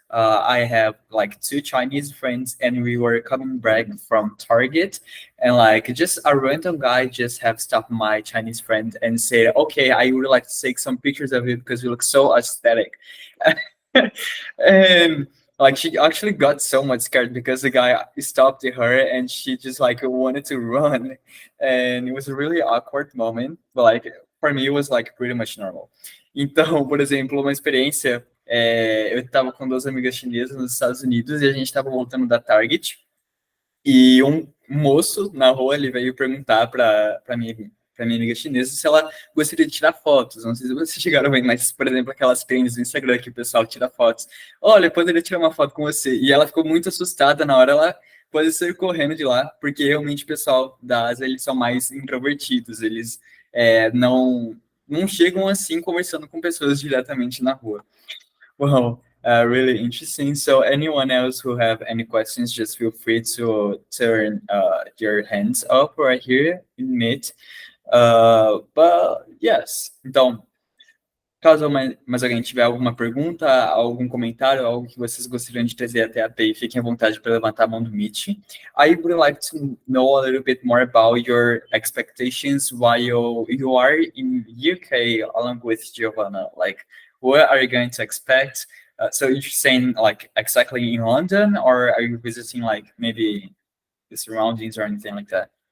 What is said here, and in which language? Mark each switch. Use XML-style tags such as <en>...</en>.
<en>I have like two Chinese friends, and we were coming back from Target, and like just a random guy just have stopped my Chinese friend and said, "Okay, I would like to take some pictures of you because you look so aesthetic." And like she actually got so much scared because the guy stopped her and she just like wanted to run, and it was a really awkward moment, but like for me it was like pretty much normal.</en> <pt>Então, por exemplo, uma experiência, eu estava com duas amigas chinesas nos Estados Unidos e a gente estava voltando da Target e um moço na rua ele veio perguntar para minha amiga chinesa se ela gostaria de tirar fotos. Não sei se vocês chegaram a ver, mas, por exemplo, aquelas trends no Instagram que o pessoal tira fotos. Olha, eu poderia tirar uma foto com você. E ela ficou muito assustada na hora, ela pode sair correndo de lá, porque realmente o pessoal da Ásia, eles são mais introvertidos, eles não chegam assim conversando com pessoas diretamente na rua.</pt> <en>Well, really interesting. So, anyone else who have any questions, just feel free to turn your hands up right here in Meet. But yes,</en> <pt>então, caso mais alguém tiver alguma pergunta, algum comentário, algo que vocês gostariam de trazer até a PEI, fiquem à vontade para levantar a mão do Meet.</pt> <en>I would like to know a little bit more about your expectations while you are in UK along with Giovanna. Like, what are you going to expect? So you're saying like exactly in London, or are you visiting like maybe the surroundings or anything like that?</en>